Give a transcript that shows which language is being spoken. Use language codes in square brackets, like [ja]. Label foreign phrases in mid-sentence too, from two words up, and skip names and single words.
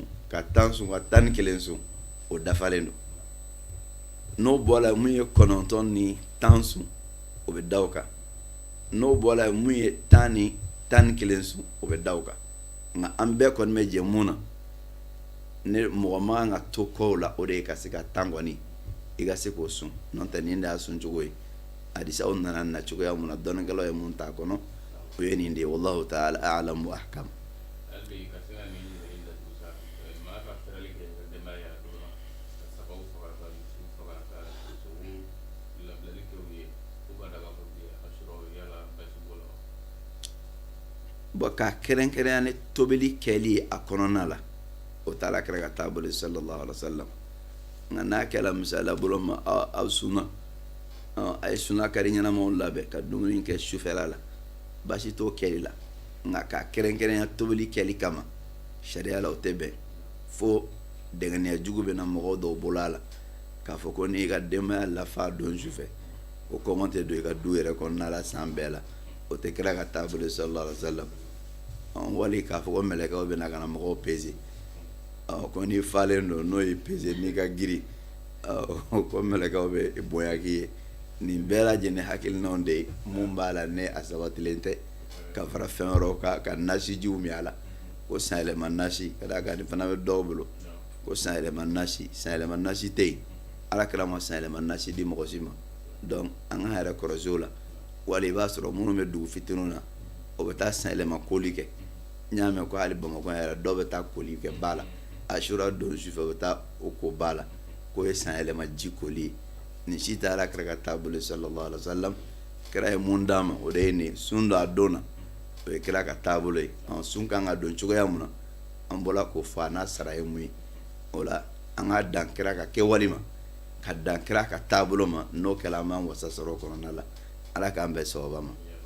[bm] ka 10 sun ka 11 sun o dafalen don n'o bɔra mun ye 9 ni 10 sun o bɛ da o kan n'o bɔra mun ye 10 ni 11 sun o bɛ da o kan nka an bɛɛ kɔni bɛ jɛ mun na ne mɔgɔ ma kan ka to kɔw la o de ye ka se ka 10 kɔni i ka se k'o sun n'o tɛ nin de y'a sun cogo ye hadisaw nana na cogoya mun na dɔnnikɛlaw ye mun t'a kɔnɔ o ye nin de ye [ar] والله تعالى أعلم وأحكم. [bm] Bon ka kɛrɛnkɛrɛnya ni tobili kɛli a kɔnɔna la o taala kɛra ka taa bolo [ar] صلى الله عليه وسلم [bm] nka n'a kɛla misala bolo ma aw sunna a ye sunna kari ɲɛnamaw labɛn ka dumuni kɛ sufɛla la basi t'o kɛli la nka ka kɛrɛnkɛrɛnya tobili kɛli kama sariya la o tɛ bɛn fo dɛngɛniya jugu bɛ na mɔgɔw dɔw bolo a la k'a fɔ ko n'i ka denbaya lafa don sufɛ o kɔngɔ tɛ don i ka du yɛrɛ kɔnɔna la san bɛɛ la o tɛ kɛra ka taa bolo [ar] صلى الله عليه وسلم [bm] wali k'a fɔ ko mɛlɛkɛw bɛ na ka na mɔgɔw peze ko n'i falen don n'o ye peze n'i ka giri ko mɛlɛkɛw bɛ bonya k'i ye nin bɛɛ lajɛlen hakilinaw de ye mun b'a la ne a sabatilen tɛ ka fara fɛn wɛrɛw kan ka nasijiw min a la ko sanyɛlɛma nasi ka d'a kan nin fana bɛ dɔw bolo ko sanyɛlɛma nasi tɛ yen alakira ma sanyɛlɛma nasi di mɔgɔ si ma donc an ka yɛrɛ kɔlɔsi o la wali i b'a sɔrɔ minnu bɛ dugu fitininw na o bɛ taa sanyɛlɛma koli kɛ n y'a mɛn ko hali bamakɔ yɛrɛ dɔw bɛ taa koli kɛ ba la asura don sufɛ u bɛ taa o ko ba la k'o ye sanyɛlɛma ji koli ye nin si tɛ alakira ka taabolo [ar] صلى الله عليه وسلم [bm] kira ye mun d'a ma o de ye nin sun don a don na o ye kira ka taabolo ye sun kan ka don cogoya mun na an bɔra k'o fɔ a n'a sara ye mun ye o la an ka dan kira ka kɛwale ma ka dan kira ka taabolo ma n'o kɛla an b'an wasa sɔrɔ o kɔnɔna la ala k'an bɛn sababa ma.